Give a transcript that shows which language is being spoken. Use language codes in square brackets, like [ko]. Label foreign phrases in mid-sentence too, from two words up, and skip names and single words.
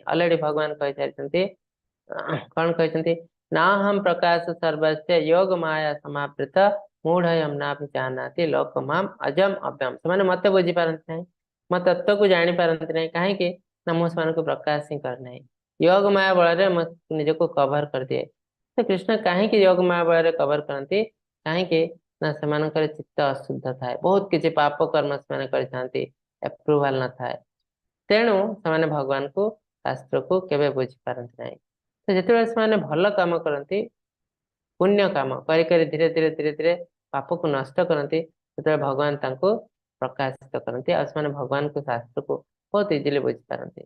[or] ଅଲରେଡି ଭଗବାନ କହିସାରିଛନ୍ତି, କଣ କହିଛନ୍ତି? [sa] ନା ହମ ପ୍ରକାଶ ସର୍ବସ୍ୟ ଯୋଗ ମାୟା ସମାବୃତ ମୂଢୟମ୍ ନାଭି ଜାନାତି ଲୋକ ମାମ ଅଜମ ଅବ୍ୟମ। [or] ସେମାନେ ମତେ ବୁଝିପାରନ୍ତି ନାହିଁ, ମୋ ତତ୍ତ୍ୱକୁ ଜାଣିପାରନ୍ତି ନାହିଁ। କାହିଁକି? ନା ମୁଁ ସେମାନଙ୍କୁ ପ୍ରକାଶ ହିଁ କରିନାହିଁ। ଯୋଗ ମାୟା बଳରେ ମୁଁ ନିଜକୁ କଭର କରିଦିଏ। ତ କୃଷ୍ଣ କାହିଁକି ଯୋଗ ମାୟା ବଳରେ କଭର କରନ୍ତି? କାହିଁକି? ନା ସେମାନଙ୍କର ଚିତ୍ତ ଅଶୁଦ୍ଧ ଥାଏ, ବହୁତ କିଛି ପାପ କର୍ମ ସେମାନେ କରିଥାନ୍ତି, ଆପ୍ରୁଭାଲ ନଥାଏ। ତେଣୁ ସେମାନେ ଭଗବାନଙ୍କୁ, ଶାସ୍ତ୍ରକୁ କେବେ ବୁଝିପାରନ୍ତି ନାହିଁ। ତ ଯେତେବେଳେ ସେମାନେ ଭଲ କାମ କରନ୍ତି, ପୁଣ୍ୟ କାମ କରି କରି ଧୀରେ ଧୀରେ ଧୀରେ ଧୀରେ ପାପକୁ ନଷ୍ଟ କରନ୍ତି, ସେତେବେଳେ ଭଗବାନ ତାଙ୍କୁ ପ୍ରକାଶିତ କରନ୍ତି, ଆଉ ସେମାନେ ଭଗବାନଙ୍କୁ, ଶାସ୍ତ୍ରକୁ ବହୁତ ଇଜିଲି ବୁଝିପାରନ୍ତି।